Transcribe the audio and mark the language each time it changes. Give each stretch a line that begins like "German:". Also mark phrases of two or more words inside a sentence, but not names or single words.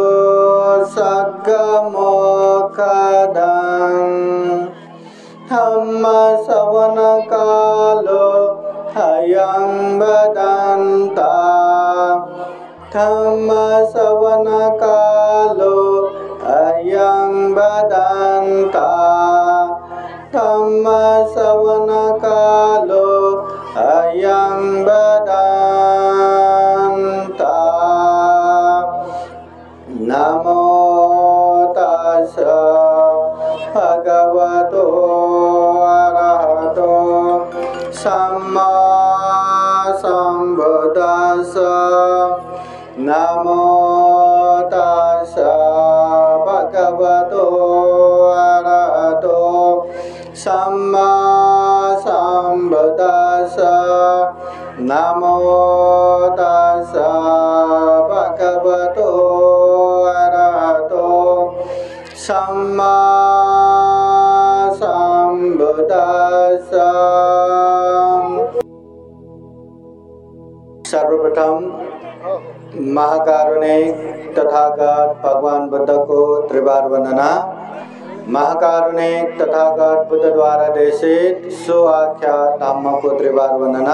Pali: सद्गमोक्षदं धम्मश्रवणकालो अयं वदन्ता धम्मश्रवणकालो अयं वदन्ता धम्मश्रवणकालो अयं वदन्ता। नमो तस्सै भगवतो अरहतो सम्मा सम्बुद्धास्सा। नमो तस्सै भगवतो अरहतो सम्मा सम्बुद्धास्सा। नमो तस्सै भगवतो अरहतो सम्मा सम्बुद्धास्सा।
Hindi: सर्वप्रथम महाकारुणिक तथागत भगवान बुद्ध को त्रिवार वंदना। महाकारुणिक तथागत बुद्ध द्वारा देशित सुआख्यात धम्म को त्रिवार वंदना।